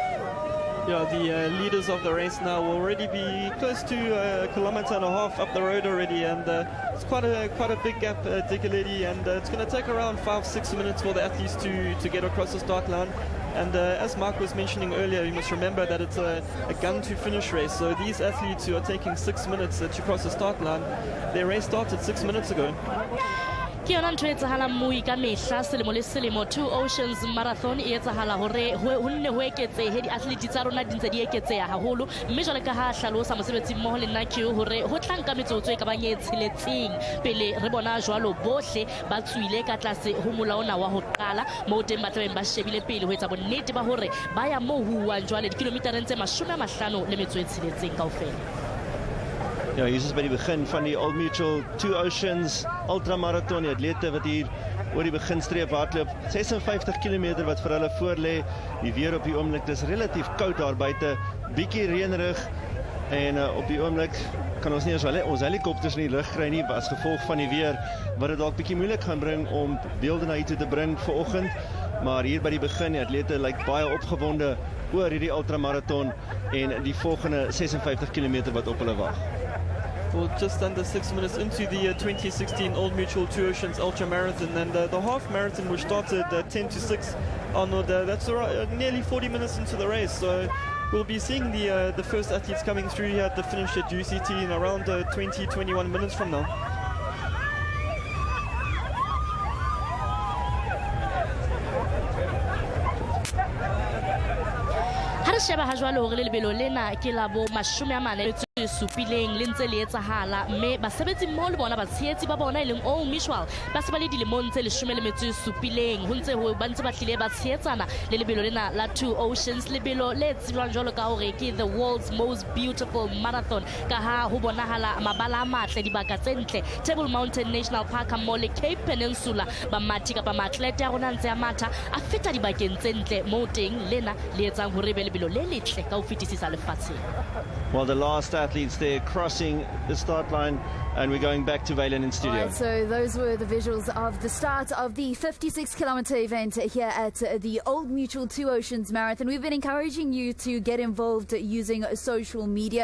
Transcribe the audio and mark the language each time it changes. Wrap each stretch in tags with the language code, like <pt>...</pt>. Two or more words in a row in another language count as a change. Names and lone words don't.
<en>Yeah, the leaders of the race now will already be close to 1.5 kilometers up the road already, and it's quite a big gap, Dikeledi, and it's going to take around 5-6 minutes for the athletes to get across the start line. And as Mark was mentioning earlier, you must remember that it's a gun-to-finish race. So these athletes who are taking 6 minutes to cross the start line, their race started 6 minutes ago.</en> <st>Ke yona ntho e etsahalang moo ka mehla selemo le selemo 2 Oceans Marathon e etsahala hore ho nne ho eketsehe di-athlete tsa rona di ntse di eketseha haholo, mme jwale ka ha hlalosa mosebetsi mmoho le nna ke hore ho tlanka metsotso e ka bang e tsheletseng pele re bona jwalo bohle ba tswile ka tlase ho molaona wa ho qala moo teng ba tlabeng ba shebile pele ho etsa bonnete ba hore ba ya moo huwang jwale dikilometereng tse 50 le metso e tsheletseng kaofela.</st> <af>Ja, hier is by die begin van die Old Mutual 2 Oceans ultramarathon. Die atlete wat hier oor die beginstreep hardloop, 56 km wat vir hulle voor lê. Die weer op die oomblik, dis relatief koud daar buite, bietjie reënerig, en op die oomblik kan ons nie ons helikopters in die lug kry nie as gevolg van die weer, wat dit dalk bietjie moeilik gaan bring om beelde na hier toe te bring vanoggend. Maar hier by die begin, die atlete lyk baie opgewonde oor hierdie ultramarathon en die volgende 56 km wat op hulle wag.</af> <en>Well, just under 6 minutes into the 2016 Old Mutual 2 Oceans Ultra Marathon, and the half marathon, which started 10 to 6, Arnold, that's nearly 40 minutes into the race. So we'll be seeing the first athletes coming through here at the finish at UCT in around 20-21 minutes from now.</en> <st>sheba ha jwale hore le lebelo lena ke la bo 40 supileng le ntse le etsahala mme basebetsi mmoho le bona batshehetsi ba bona ileng Old Mutual ba se ba le dilemong tse 17 ho ntse ho ba ntse ba tlile ba tshehetsana le lebelo lena la Two Oceans, lebelo le tsebjwang jwalo ka hore ke</st> <en>the world's most beautiful marathon</en> <st>ka ha ho bonahala mabala a matle dibaka tse ntle Table Mountain National Park mmoho le Cape Peninsula ba mati kapa maatlete a rona ntse a matha a feta dibakeng tse ntle mo teng lena le etsang hore be lebelo le letle ka ho fetisisa lefatsheng.</st> <en>Well, the last athletes there crossing the start line, and we're going back to Valen in studio. Right, so those were the visuals of the start of the 56-kilometer event here at the Old Mutual Two Oceans Marathon. We've been encouraging you to get involved using social media.</en>